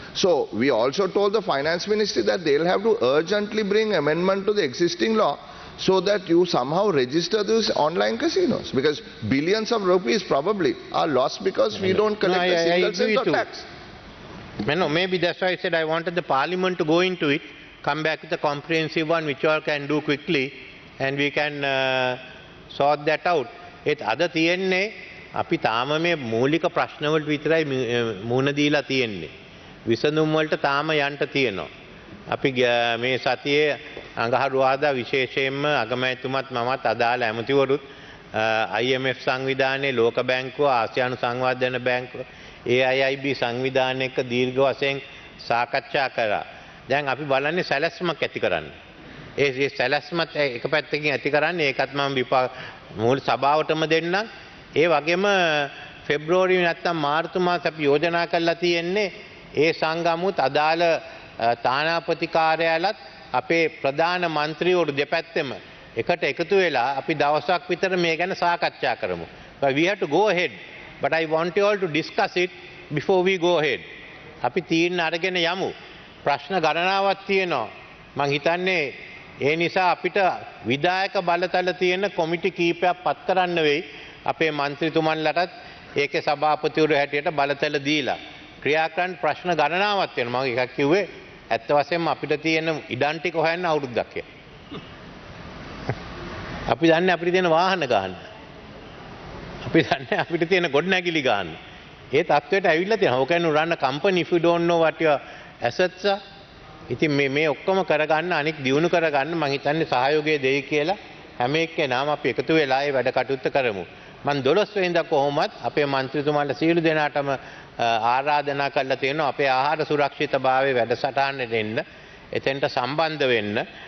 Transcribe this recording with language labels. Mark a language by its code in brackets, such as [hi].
[en] So we also told the finance ministry that they'll have to urgently bring amendment to the existing law so that you somehow register those online casinos, because billions of rupees probably are lost because we don't collect a single cent of tax. No, maybe that's why I said I wanted the parliament to go into it, come back with a comprehensive one which all can do quickly and we can sort that out. [si] ඒත් අද තියෙන්නේ අපි තාම මේ මූලික ප්‍රශ්නවලට විතරයි මුහුණ දීලා තියෙන්නේ. විසඳුම් වලට තාම යන්න තියෙනවා. අපි මේ සතියේ අඟහරුවාදා විශේෂයෙන්ම අගමැතිතුමත් මමත් අදාළ ඇමතිවරුත් IMF සංවිධානයේ ලෝක බැංකුව ආසියානු සංවර්ධන බැංකුව AIIB සංවිධානය එක්ක දීර්ඝ වශයෙන් සාකච්ඡා කරා. දැන් අපි බලන්නේ සැලැස්මක් ඇති කරන්න. ඒ සැලැස්මත් එක පැත්තකින් ඇති කරන්නේ ඒකත් මම මූල සභාවටම දෙන්නම්. ඒ වගේම පෙබ්‍රුවරි නැත්නම් මාර්තු මාස අපි යෝජනා කරලා තියෙන්නේ ඒ සංගමුත් අදාළ තානාපති කාර්යාලත් අපේ ප්‍රධාන මන්ත්‍රීවරු දෙපැත්තෙම එකට එකතු වෙලා අපි දවසක් විතර මේ ගැන සාකච්ඡා කරමු. [en] But we have to go ahead. But I want you all to discuss it before we go ahead. [si] අපි තීරණ අරගෙන යමු. ප්‍රශ්න ගණනාවක් තියෙනවා. මං හිතන්නේ ඒ නිසා අපිට විධායක බලතල තියෙන කොමිටි කීපයක් පත් කරන්න වෙයි. අපේ മന്ത്രിතුමන්ලටත් ඒකේ සභාපතිවරු හැටියට බලතල දීලා ක්‍රියා කරන්න ප්‍රශ්න ගණනාවක් තියෙනවා. මම එකක් කිව්වේ ඇත්ත වශයෙන්ම අපිට තියෙන ඉඩම් ටික හොයන්න අවුරුද්දක් කියලා. අපි දන්නේ අපිට තියෙන වාහන ගන්න. අපි දන්නේ අපිට තියෙන ගොඩනැගිලි ගන්න. ඒ තත්ත්වයට ඇවිල්ලා තියෙනවා. [en] How can you run a company if you don't know what your assets are? [si] ඉතින් මේ ඔක්කොම කරගන්න අනික් දියුණු කරගන්න මම හිතන්නේ සහයෝගය දෙයි කියලා හැම එක්කෙනාම අපි එකතු වෙලා ඒ වැඩ කටයුත්ත කරමු. මම 12 වෙනිදා කොහොමත් අපේ മന്ത്രിතුමාලා සියලු දෙනාටම ආරාධනා කරලා තියෙනවා අපේ ආහාර සුරක්ෂිතභාවයේ වැඩසටහනට එන්න, එතෙන්ට සම්බන්ධ වෙන්න.